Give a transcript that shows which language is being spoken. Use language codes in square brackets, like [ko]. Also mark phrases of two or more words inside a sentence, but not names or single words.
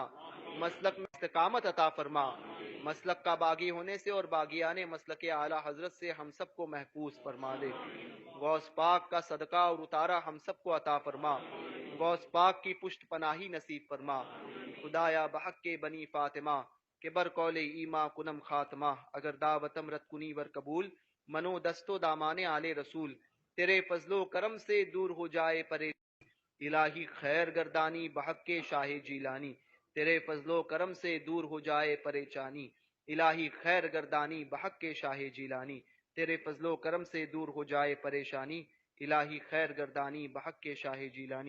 [ur] مسلک میں استقامت عطا فرما. مسلک کا باغی ہونے سے اور باغیان مسلک اعلیٰ حضرت سے ہم سب کو محفوظ فرما دے۔ غوث پاک کا صدقہ اور اتارا ہم سب کو عطا فرما۔ غوث پاک کی پشت پناہی نصیب فرما۔ [fa] خدایا بحق کے بنی فاطمہ کہ بر قول ایما کنم خاتمہ، اگر دعوتم رت کنی ور قبول، منو دستو دامان آل رسول، [ur] تیرے فضل و کرم سے دور ہو جائے پرے [fa] الہی خیر گردانی بحق کے شاہ جیلانی، [ur] تیرے فضل و کرم سے دور ہو جائے پریشانی [fa] الہی خیر گردانی بحق کے شاہ جیلانی، [ur] تیرے فضل و کرم سے دور ہو جائے پریشانی [fa] الہی خیر گردانی بحق کے شاہ جیلانی۔